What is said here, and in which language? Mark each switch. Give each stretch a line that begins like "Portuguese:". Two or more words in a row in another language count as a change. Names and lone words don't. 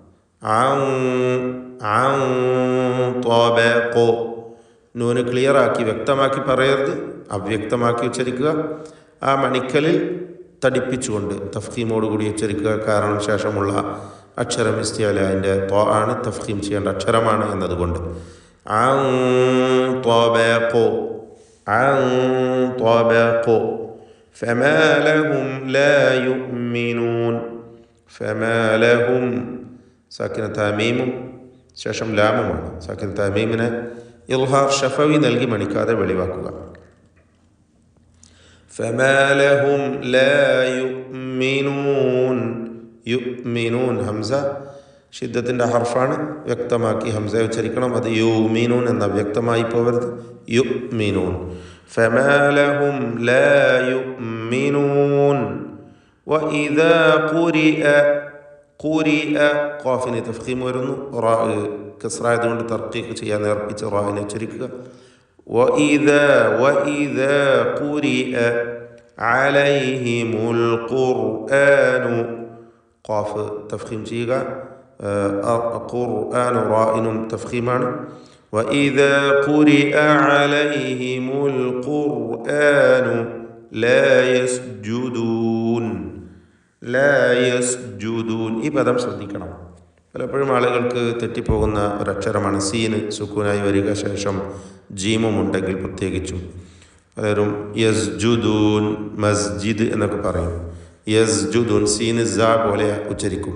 Malayalam: ത്വബഖ്, നൂന് ക്ലിയറാക്കി വ്യക്തമാക്കി പറയരുത്, അവ്യക്തമാക്കി ഉച്ചരിക്കുക. ആ മണിക്കലിൽ തടിപ്പിച്ചുകൊണ്ട് തഫ്ഖീമോടുകൂടി ഉച്ചരിക്കുക. കാരണം ശേഷമുള്ള അക്ഷരം ഇസ്തിഅലാൻ്റെ ത്വ ആണ്, തഫ്ഖീം ചെയ്യേണ്ട അക്ഷരമാണ് എന്നതുകൊണ്ട്.
Arabic: فما لهم لا يؤمنون. فما لهم
Malayalam: സാക്കിനത്തായ മീമും ശേഷം ലാമുമാണ്. സാക്കിനത്തായ മീമിനെ ഇൽഹാർ ഷഫവി നൽകി മണിക്കാതെ വെളിവാക്കുക.
Arabic: فما لهم لا يؤمنون.
Malayalam: യുഅ്മിനൂൻ ഹംസ ഷിദ്ദത്തിൻ്റെ ഹർഫാണ്, വ്യക്തമാക്കി ഹംസ ഉച്ചരിക്കണം. അത് യുഅ്മിനൂൻ എന്ന വ്യക്തമായി പോകരുത്. യുഅ്മിനൂൻ.
Arabic: فما لهم لا يؤمنون وإذا قرئ
Malayalam: ഖാഫിന് തഫ്ഖീം വരുന്നു. റാ കസ്റായതുകൊണ്ട് തർക്കീഖ് ചെയ്യാൻ നേർപ്പിച്ച് റാവിനെ ഉച്ചരിക്കുക.
Arabic: وإذا قرئ عليهم القرآن
Malayalam: ഖാഫ് തഫ്ഖീം ചെയ്യുക. ഖുർആൻ റാഇനും തഫ്ഖീമാണ്.
Arabic: وإذا قرئ عليهم القرآن لا يسجدون.
Malayalam: ഈ പദം ശ്രദ്ധിക്കണം. പലപ്പോഴും ആളുകൾക്ക് തെറ്റിപ്പോകുന്ന ഒരക്ഷരമാണ് സീന് സുക്കൂനായി വരിക, ശേഷം ജീമും ഉണ്ടെങ്കിൽ പ്രത്യേകിച്ചും. പലരും യസ്ജുദൂൻ മസ്ജിദ് എന്നൊക്കെ പറയും. യസ്ജുദൂൻ സീന് സ പോലെ ഉച്ചരിക്കും.